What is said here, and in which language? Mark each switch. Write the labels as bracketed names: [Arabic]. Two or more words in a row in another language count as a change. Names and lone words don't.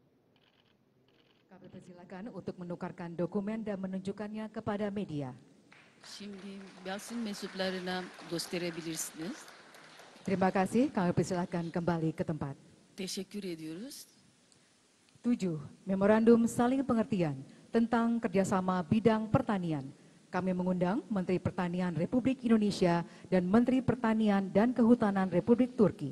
[Indonesian] Kami persilakan untuk menukarkan dokumen dan menunjukkannya kepada media. [Turkish] Şimdi basın mensuplarına gösterebilirsiniz. [Indonesian] Terima kasih, kami persilahkan kembali ke tempat. [Turkish] Teşekkür ediyoruz. [Indonesian] 7. Memorandum saling pengertian tentang kerjasama bidang pertanian. Kami mengundang Menteri Pertanian Republik Indonesia dan Menteri Pertanian dan Kehutanan Republik Turki.